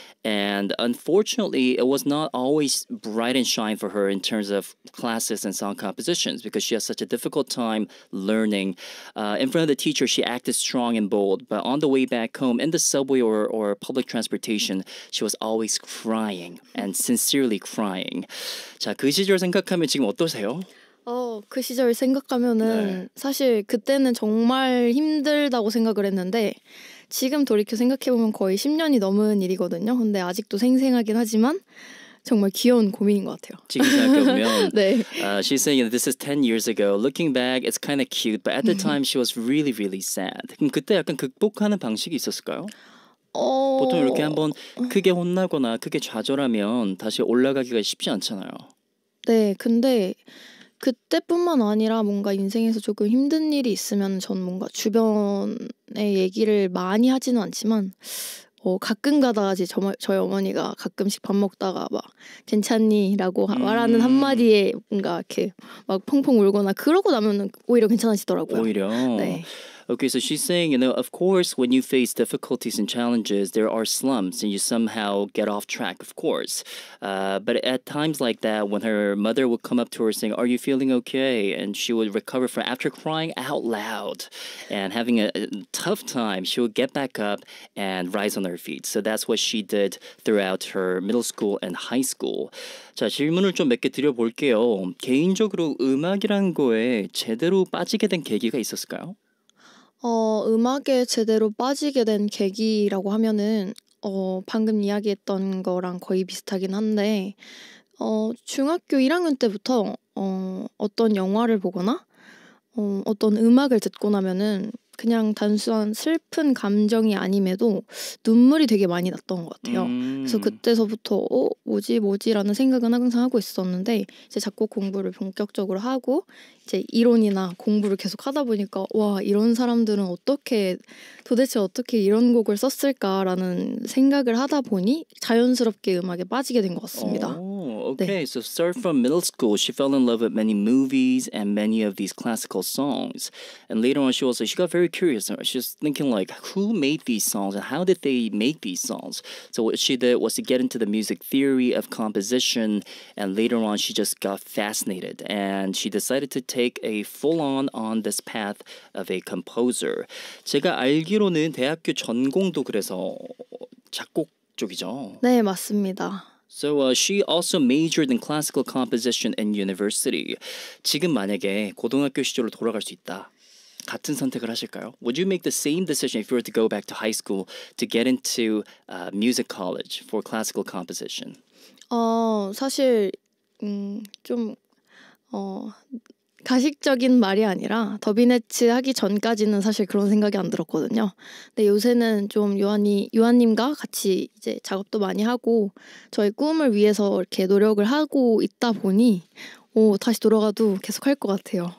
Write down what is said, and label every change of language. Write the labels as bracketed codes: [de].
[en] And unfortunately, it was not always bright and shine for her in terms of classes and song compositions because she has such a difficult time learning. In front of the teacher, she acted strong and bold, but on the way back home, in the subway or public transportation, she was always crying and sincerely crying. [ko] 자, 그 시절 생각하면 지금 어떠세요? 그 시절 생각하면은 사실 그때는 정말 힘들다고 생각을 했는데 지금 돌이켜 생각해보면 거의 10년이 넘은 일이거든요. 근데 아직도 생생하긴 하지만 정말 귀여운 고민인 것 같아요. 지금 생각해보면 네. [en] she's saying this is 10 years ago. Looking back, it's kind of cute, but at the time she was really, really sad. [ko] 그럼 그때 약간 극복하는 방식이 있었을까요? 보통 이렇게 한번 크게 혼나거나 크게 좌절하면 다시 올라가기가 쉽지 않잖아요. 네, 근데 그때뿐만 아니라 뭔가 인생에서 조금 힘든 일이 있으면 전 뭔가 주변에 얘기를 많이 하지는 않지만 가끔 가다가 이제 저희 어머니가 가끔씩 밥 먹다가 막 괜찮니?라고 말하는 한마디에 뭔가 이렇게 막 펑펑 울거나 그러고 나면은 오히려 괜찮아지더라고요. 오히려. 네. [en] Okay, so she's saying, of course, when you face difficulties and challenges, there are slumps and you somehow get off track, of course. But at times like that, when her mother would come up to her saying, are you feeling okay? And she would recover from after crying out loud and having a tough time, she would get back up and rise on her feet. So that's what she did throughout her middle school and high school. [ko] 자, 질문을 좀 몇 개 드려볼게요. 개인적으로 음악이라는 거에 제대로 빠지게 된 계기가 있었을까요? 음악에 제대로 빠지게 된 계기라고 하면은 방금 이야기했던 거랑 거의 비슷하긴 한데 중학교 1학년 때부터 어떤 영화를 보거나 어떤 음악을 듣고 나면은 그냥 단순한 슬픈 감정이 아님에도 눈물이 되게 많이 났던 것 같아요. 그래서 그때서부터 뭐지라는 생각은 항상 하고 있었는데 이제 작곡 공부를 본격적으로 하고 이제 이론이나 공부를 계속 하다 보니까 와 이런 사람들은 도대체 어떻게 이런 곡을 썼을까라는 생각을 하다 보니 자연스럽게 음악에 빠지게 된 것 같습니다. [en] Okay, so start from middle school. She fell in love with many movies and many of these classical songs. And later on, she got very curious. She was thinking like, who made these songs and how did they make these songs? So what she did was to get into the music theory of composition. And later on, she just got fascinated. And she decided to take a full-on this path of a composer. [ko] 제가 알기로는 대학교 전공도 그래서 작곡 쪽이죠. 네, 맞습니다. [en] So she also majored in classical composition in university. [ko] 지금 만약에 고등학교 시절로 돌아갈 수 있다. 같은 선택을 하실까요? [en] Would you make the same decision if you were to go back to high school to get into music college for classical composition? [ko] 사실 좀 가식적인 말이 아니라 더비네츠 하기 전까지는 사실 그런 생각이 안 들었거든요. 근데 요새는 좀 요한님과 같이 이제 작업도 많이 하고 저희 꿈을 위해서 이렇게 노력을 하고 있다 보니 다시 돌아가도 계속 할 것 같아요.